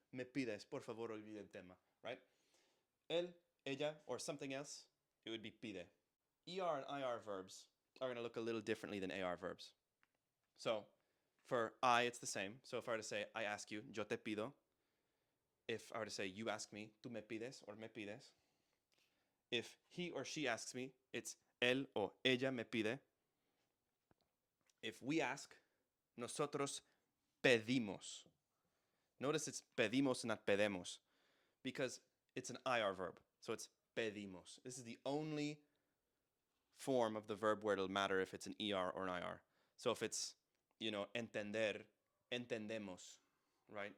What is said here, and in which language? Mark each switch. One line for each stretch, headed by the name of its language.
Spanish: Me pides, por favor, olvide el tema, right?
English: Él, ella, or something else, it would be pide. ER and IR verbs are going to look a little differently than AR verbs. So for I, it's the same. So if I were to say, I ask you,
Spanish: yo te pido.
English: If I were to say, you ask me,
Spanish: tú me pides,
English: or me pides. If he or she asks me, it's
Spanish: él o ella me pide.
English: If we ask,
Spanish: nosotros pedimos.
English: Notice it's pedimos, not pedemos, because it's an IR verb. So it's pedimos. This is the only form of the verb where it'll matter if it's an ER or an IR. So if it's, entender, entendemos, right?